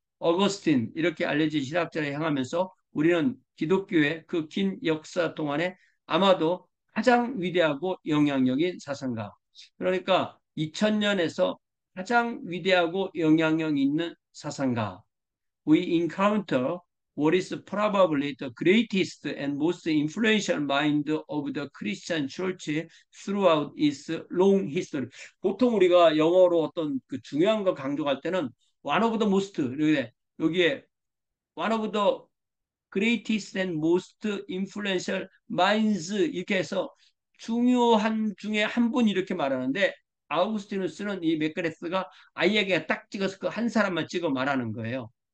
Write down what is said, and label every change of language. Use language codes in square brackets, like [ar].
[ko] 어거스틴 이렇게 알려진 신학자를 향하면서 우리는 기독교의 그 긴 역사 동안에 아마도 가장 위대하고 영향력인 사상가. 그러니까 2000년에서 가장 위대하고 영향력 있는 사상가. [en] We encounter what is probably the greatest and most influential mind of the Christian Church throughout its long history. [ko] 보통 우리가 영어로 어떤 그 중요한 거 강조할 때는 [en] one of the most [ko] 여기에 [en] one of the greatest and most influential minds [ko] 이렇게 해서 중요한 중에 한 분 이렇게 말하는데 아우구스티누스는 이 맥그레스가 아예 그냥 딱 찍어서 그 한 사람만 찍어 말하는 거예요.